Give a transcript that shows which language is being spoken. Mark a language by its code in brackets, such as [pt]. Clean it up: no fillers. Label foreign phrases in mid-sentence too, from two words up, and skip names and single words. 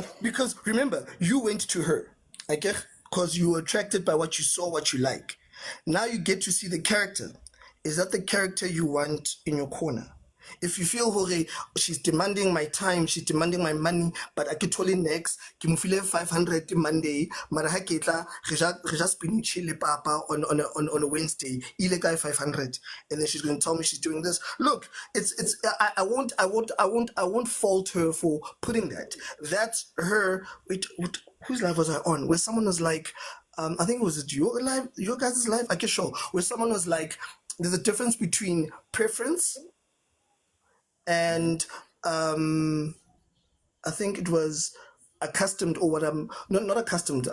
[en] one, because remember, you went to her, okay? Because you were attracted by what you saw, what you like. Now you get to see the character. Is that the character you want in your corner? If you feel hore, she's demanding my time, she's demanding my money, but I could tell next, [st] ke mo file 500 Monday, mara ha ke tla re ja spinach le papa [en] on a Wednesday, [st] ile kae 500, [en] and then she's going to tell me she's doing this. Look, I won't fault her for putting that. That's her. Wait, whose live was I on? Where someone was like, I think it was your live, your guys' live. I guess sure. Where someone was like, there's a difference between preference and I think it was accustomed, or what I'm not accustomed.